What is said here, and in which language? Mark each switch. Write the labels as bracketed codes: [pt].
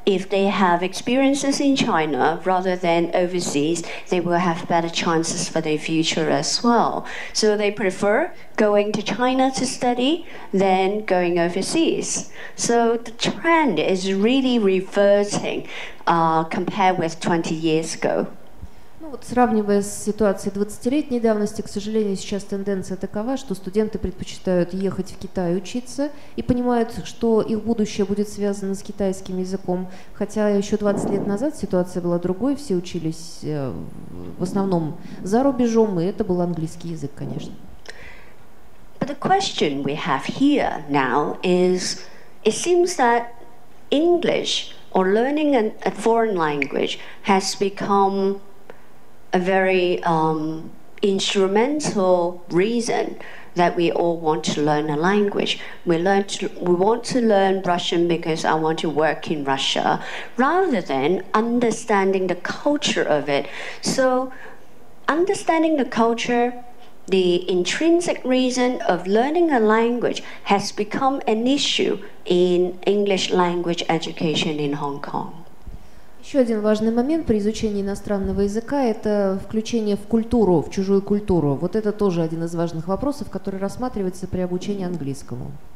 [en] if they have experiences in China rather than overseas, they will have better chances for their future as well. So they prefer going to China to study than going overseas. So the trend is really reverting compared with 20 years ago. [ru] Ну, вот, сравнивая с ситуацией 20-летней давности, к сожалению, сейчас тенденция такова, что студенты предпочитают ехать в Китай учиться и понимают, что их будущее будет связано с китайским языком. Хотя еще 20 лет назад ситуация была другой, все учились в основном за рубежом, и это был английский язык, конечно. [en] But the question we have here now is, it seems that English or learning a foreign language has become a very instrumental reason that we all want to learn a language. We want to learn Russian because I want to work in Russia, rather than understanding the culture of it. So, understanding the culture, the intrinsic reason of learning a language has become an issue in English language education in Hong Kong. [ru] Еще один важный момент при изучении иностранного языка – это включение в культуру, в чужую культуру. Вот это тоже один из важных вопросов, который рассматривается при обучении английскому.